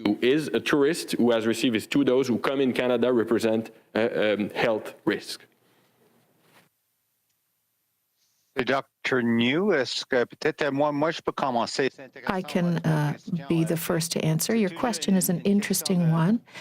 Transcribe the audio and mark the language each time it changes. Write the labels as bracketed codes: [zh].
[en] Is a tourist who has received his 2 doses who come in Canada represent a health risk? Dr. [fr] Njoo, est-ce que peut-être moi je peux commencer? [en] I can be the first to answer. Your question is an interesting one.